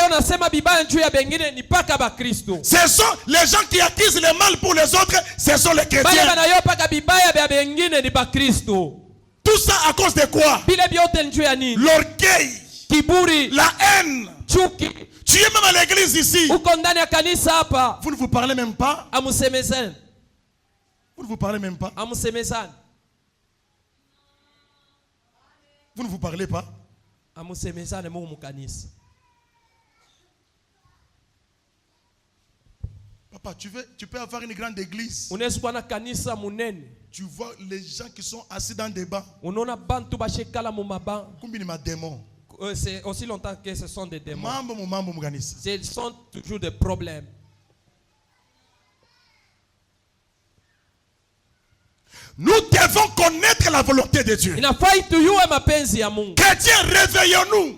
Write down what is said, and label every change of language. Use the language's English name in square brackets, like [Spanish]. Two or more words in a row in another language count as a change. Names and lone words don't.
[French] Ce sont les gens qui accusent le mal pour les autres, ce sont les chrétiens. Tout ça à cause de quoi? L'orgueil. kiburi, la haine. chuki. Tu es même à l'église ici. [Swahili] Uko ndani ya kanisa hapa. [French] Vous ne vous parlez même pas. [Swahili] Amusemezane. [French] Vous ne vous parlez même pas. [Swahili] Amusemezane. [French] Vous ne vous parlez pas. [Swahili] Amusemezane mu mukanisa. [French] Papa, tu peux avoir une grande église. [Swahili] Unaweza kuwa na kanisa munene. [French] Tu vois les gens qui sont assis dans des bancs. [Swahili] Unaona bantu bashekala mu mabanc. Kumbi ni madémons. [French] C'est aussi longtemps que ce sont des démons. Ce sont toujours des problèmes. Nous devons connaître la volonté de Dieu. Chrétiens, réveillons-nous.